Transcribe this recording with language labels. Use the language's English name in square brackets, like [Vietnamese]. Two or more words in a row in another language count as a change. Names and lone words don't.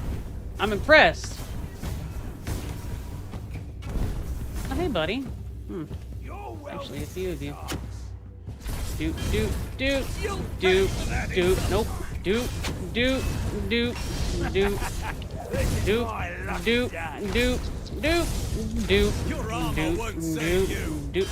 [English] I'm impressed. Oh, hey, buddy. Actually, a few of you. Doot, doot, doot, doot, doot, nope. Doot, doot, doot, doot, doot, doot, doot, doot, doot, doot, doot.